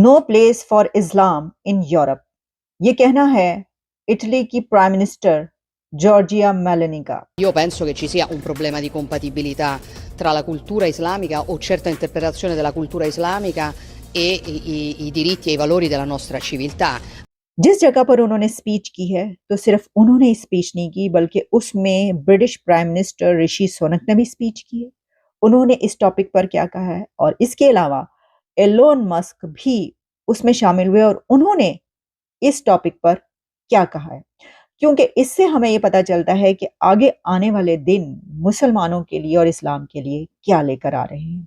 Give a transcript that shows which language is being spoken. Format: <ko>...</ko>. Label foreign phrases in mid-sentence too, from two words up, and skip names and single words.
<en>No place for Islam in Europe.</en> <hi>ये कहना है इटली की</hi> <en>prime minister</en> <hi>जॉर्जिया मेलोनी का।</hi> <it>Io penso che ci sia un problema di compatibilità tra la cultura islamica o certa interpretazione della cultura islamica e i diritti e i valori della nostra civiltà.</it> <hi>जिस जगह पर उन्होंने स्पीच की है तो सिर्फ उन्होंने स्पीच नहीं की बल्कि उसमें</hi> <en>British Prime Minister</en> <hi>ऋषि सुनक ने भी स्पीच की है। उन्होंने इस टॉपिक पर क्या कहा है और इसके अलावा एलोन मस्क भी उसमें शामिल हुए और उन्होंने इस टॉपिक पर क्या कहा है, क्योंकि इससे हमें ये पता चलता है कि आगे आने वाले दिन मुसलमानों के लिए और इस्लाम के लिए क्या लेकर आ रहे हैं।</hi>